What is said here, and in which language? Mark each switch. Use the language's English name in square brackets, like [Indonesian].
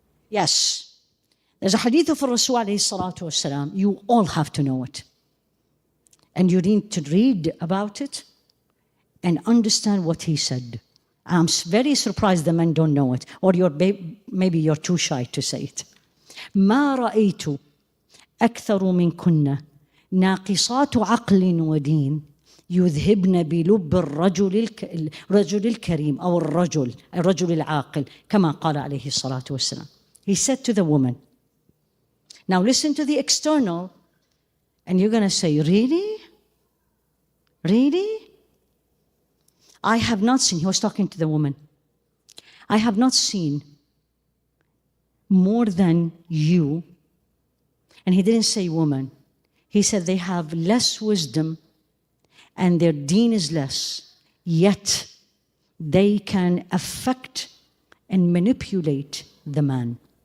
[English] Yes. There's a hadith of Rasul alayhi salatu wasalam. You all have to know it. And you need to read about it and understand what he said. I'm very surprised the men don't know it, or maybe you're too shy to say it. [Arabic] ما رأيت أكثر منكن ناقصات عقل ودين يذهبن بلب الرجل الكريم أو الرجل العاقل كما قال عليه الصلاة والسلام. [English] He said to the woman. Now listen to the external, and you're going to say, really? Really? I have not seen, he was talking to the woman, I have not seen more than you, and he didn't say woman, he said they have less wisdom and their deen is less, yet they can affect and manipulate the man.